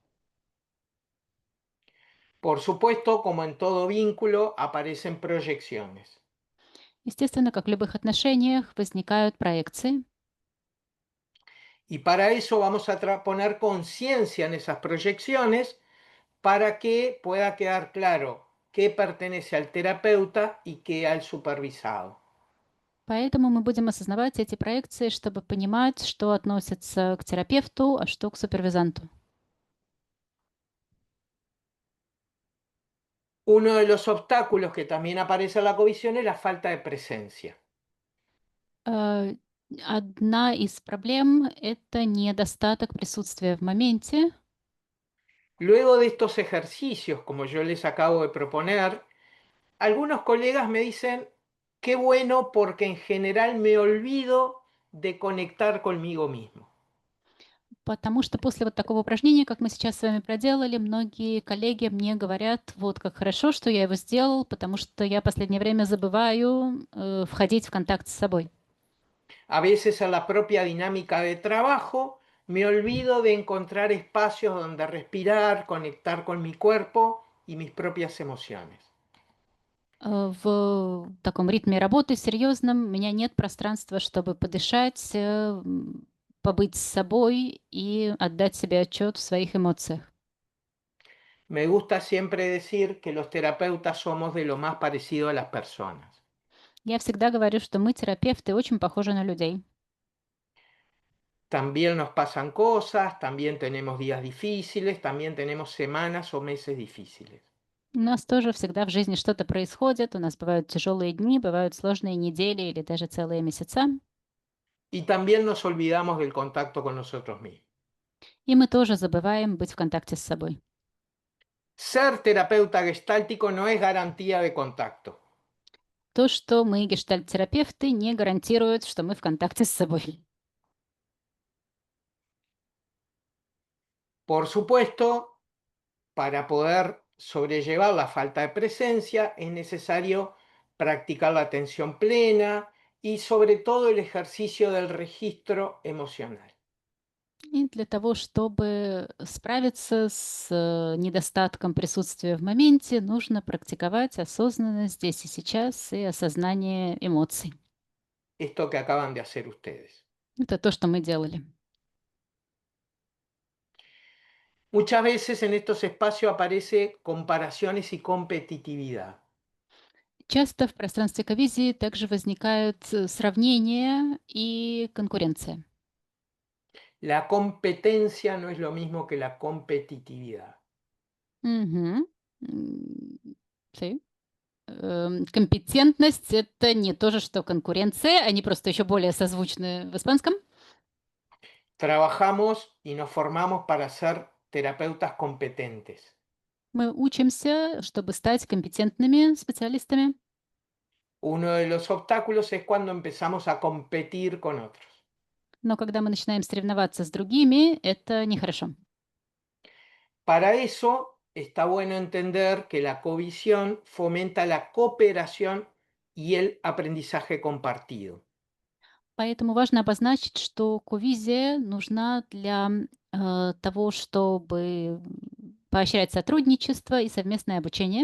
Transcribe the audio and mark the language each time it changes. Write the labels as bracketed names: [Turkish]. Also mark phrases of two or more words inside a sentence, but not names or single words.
[Spanish] Por supuesto, como en todo vínculo, aparecen proyecciones. [Russian] Естественно, как в любых отношениях, возникают проекции. [Spanish] Y para eso vamos a poner conciencia en esas proyecciones para que pueda quedar claro qué pertenece al terapeuta y qué al supervisado. [Russian] Поэтому мы будем осознавать эти проекции, чтобы понимать, что относится к терапевту, а что к супервизанту. [Spanish] Uno de los obstáculos que también aparece en la covisión es la falta de presencia. [Russian] Э, Одна из проблем — это недостаток присутствия в моменте. [Spanish] Luego de estos ejercicios, como yo les acabo de proponer, algunos colegas me dicen, qué bueno porque en general me olvido de conectar conmigo mismo. [Russian] Потому что после вот такого упражнения, как мы сейчас с вами проделали, многие коллеги мне говорят: "Вот как хорошо, что я его сделал, потому что я последнее время забываю, входить в контакт с собой". [Spanish] A veces en la propia dinámica de trabajo me olvido de encontrar espacios donde respirar, conectar con mi cuerpo y mis propias emociones. [Russian] В таком ритме работы серьезном у меня нет пространства, чтобы подышать, побыть с собой и отдать себе отчет в своих эмоциях. [Spanish] Me gusta siempre decir que los terapeutas somos de lo más parecido a las personas. [Russian] Я всегда говорю, что мы, терапевты, очень похожи на людей. [Spanish] También nos pasan cosas, también tenemos días difíciles, también tenemos semanas o meses difíciles. [Russian] У нас тоже всегда в жизни что-то происходит, у нас бывают тяжелые дни, бывают сложные недели или даже целые месяца, [Spanish] Y también nos olvidamos del contacto con nosotros mismos. [Russian] и мы тоже забываем быть в контакте с собой. [Spanish] Ser terapeuta gestáltico no es garantía de contacto. [Russian] То, что мы гештальт-терапевты, не гарантирует, что мы в контакте с собой. [Spanish] Por supuesto, para poder sobrellevar la falta de presencia es necesario practicar la atención plena y sobre todo el ejercicio del registro emocional. [Russian] И для того, чтобы справиться с недостатком присутствия в моменте, нужно практиковать осознанность здесь и сейчас и осознание эмоций. [Spanish] Esto que acaban de hacer ustedes. [Russian] Это то, что мы делали. [Spanish] Muchas veces en estos espacios aparece comparaciones y competitividad. [Russian] Часто в пространстве ковизии также возникают сравнения и конкуренция. [Spanish] La competencia no es lo mismo que la competitividad. Мгм. Sí. [Russian] Компетентность — это не то же, что конкуренция, они просто еще более созвучны в испанском. [Spanish] Trabajamos y nos formamos para ser terapeutas competentes. [Russian] Мы учимся, чтобы стать компетентными специалистами, [Spanish] Uno de los obstáculos es cuando empezamos a competir con otros. [Russian] но когда мы начинаем соревноваться с другими, это нехорошо. [Spanish] Para eso está bueno entender que la covisión fomenta la cooperación y el aprendizaje compartido. [Russian] Поэтому важно обозначить, что ковизия нужна для того, чтобы поощрять сотрудничество и совместное обучение.